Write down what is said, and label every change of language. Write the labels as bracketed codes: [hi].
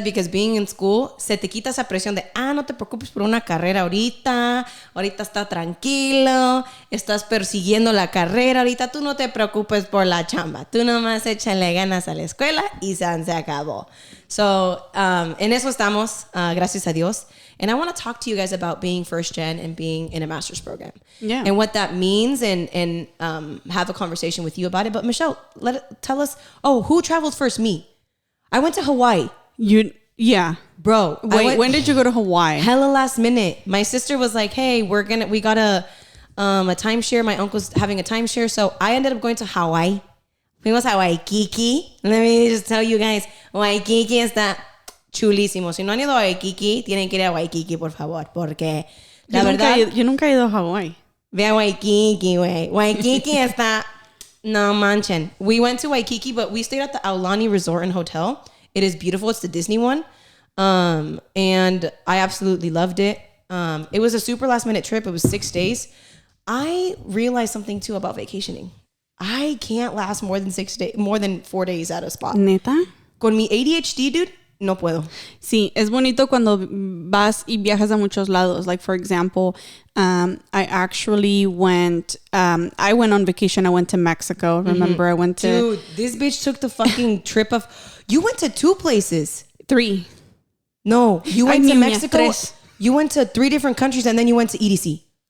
[en] Because being in school, [es] se te quita esa presión de, no te preocupes por una carrera ahorita está tranquilo, estás persiguiendo la carrera ahorita, tú no te preocupes por la chamba, tú nomás échale ganas a la escuela y se acabó. So, en eso estamos, gracias a Dios. [en] And I want to talk to you guys about being first gen and being in a master's program. Yeah. And what that means, and have a conversation with you about it. But Michelle, tell us, who traveled first? Me. I went to Hawaii. Yeah. Bro. Wait, when did you go to Hawaii? Hella last minute. My sister was like, hey, we got a timeshare. My uncle's having a timeshare. So I ended up going to Hawaii. [es] Fuimos a Waikiki. [en] Let me just tell you guys, [es] Waikiki está chulísimo. Si no han ido a Waikiki, tienen que ir a Waikiki, por favor. Porque la verdad... Yo nunca he ido a Hawaii. Ve a Waikiki, güey. Waikiki está... No manchen. [en] We went to Waikiki, but we stayed at the Aulani Resort and Hotel. It is beautiful. It's the Disney one. And I absolutely loved it. It was a super last minute trip. It was 6 days. I realized something too about vacationing. I can't last more than 4 days at a spot. [es] ¿Neta? Con mi ADHD, dude, no puedo. Sí, es bonito cuando vas y viajas a muchos lados. [en] Like, for example, I actually went on vacation. I went to Mexico. Remember, I went to... Dude, this bitch took the fucking trip of... You went to 2 places. 3. No, you went to Mexico. You went to 3 different countries and then you went to EDC.